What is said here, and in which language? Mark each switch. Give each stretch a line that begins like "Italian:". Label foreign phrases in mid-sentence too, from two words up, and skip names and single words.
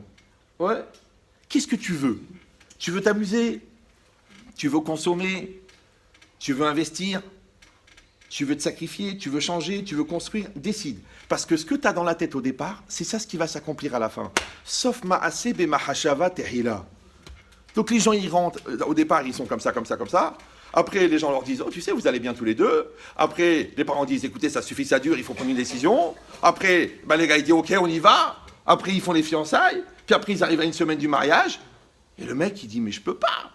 French: Ouais. Qu'est-ce que tu veux? Tu veux t'amuser? Tu veux consommer? Tu veux investir? Tu veux te sacrifier? Tu veux changer? Tu veux construire? Décide. Parce que ce que tu as dans la tête au départ, c'est ça ce qui va s'accomplir à la fin.
Hebrew: סוף מעשה במחשבה תחילה.
French: Donc les gens, ils rentrent. Au départ, ils sont comme ça. Après, les gens leur disent, oh, tu sais, vous allez bien tous les deux. Après, les parents disent, écoutez, ça suffit, ça dure, il faut prendre une décision. Après, les gars, ils disent, ok, on y va. Après, ils font les fiançailles. Puis après, ils arrivent à une semaine du mariage. Et le mec, il dit, mais je peux pas.